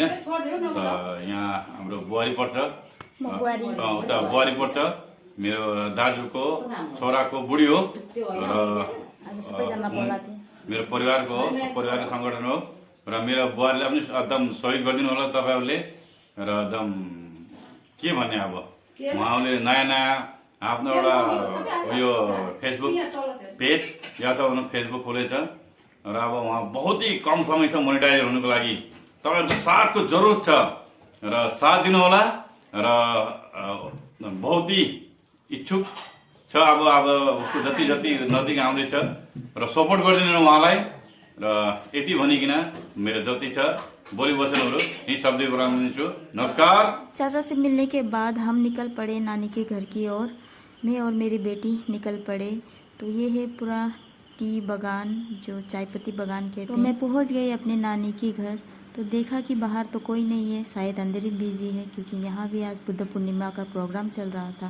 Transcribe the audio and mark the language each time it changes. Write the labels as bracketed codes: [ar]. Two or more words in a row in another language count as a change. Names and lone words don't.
[ne] यहाँ हाम्रो बुहारी पर्छ, उता बुहारी पर्छ, मेरो दाजुको छोराको बुढी हो र मेरो परिवारको हो, परिवारको सङ्गठन हो। र मेरो बुहारीलाई पनि एकदम सहयोग गरिदिनु होला तपाईँहरूले। र एकदम के भन्ने, अब उहाँले नयाँ नयाँ आफ्नो एउटा यो [en] Facebook page [ne] या त फेसबुक खोलेछ र अब उहाँ [hi] बहुत ही [ne] कम समय छ मोनिटाइज हुनुको लागि। तपाईँहरूको साथको जरुरत छ र साथ दिनु होला। र [hi] बहुत ही [ne] इच्छुक छ, अब उसको जति जति नजिक आउँदैछ र सपोर्ट गरिदिनु उहाँलाई। र यति भनिकन मेरो जति छ बोली वचनहरू यही शब्द दिन्छु। नमस्कार। [hi] चाचा से मिलने के बाद हम निकल पड़े नानी के घर की ओर। मैं और मेरी बेटी निकल पड़े। तो ये है पूरा टी बागान, जो चाय पत्ती बागान कहते हैं। तो मैं पहुंच गई अपने नानी के घर। तो देखा कि बाहर तो कोई नहीं है, शायद अंदर ही बिजी है, क्योंकि यहाँ भी आज बुद्ध पूर्णिमा का प्रोग्राम चल रहा था।